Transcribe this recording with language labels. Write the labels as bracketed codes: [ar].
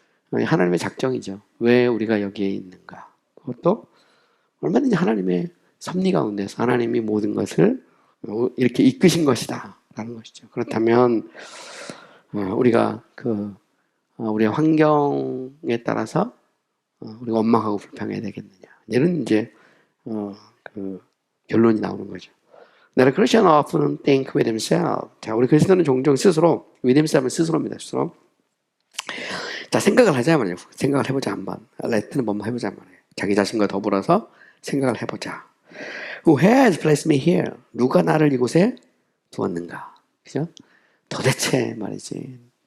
[ko] 하나님의 작정이죠. 왜 우리가 여기에 있는가? 그것도 얼마든지 하나님의 섭리 가운데서 하나님이 모든 것을 이렇게 이끄신 것이다 라는 것이죠. 그렇다면 우리가 우리의 환경에 따라서 우리가 원망하고 불평해야 되겠느냐 이런 이제 결론이 나오는 거죠. [en] That a Christian often think with himself. [ko] 자, 우리 그리스도는 종종 스스로 [en] with himself [ko] 은 스스로입니다. 스스로. 자, 생각을 하자 말이에요. 생각을 해보자 한번. 레트는 한번 해보자 말이에요. 자기 자신과 더불어서 생각을 해보자. [en] Who has placed me here? [ko] 누가 나를 이곳에 두었는가? 그죠? 도대체 말이지.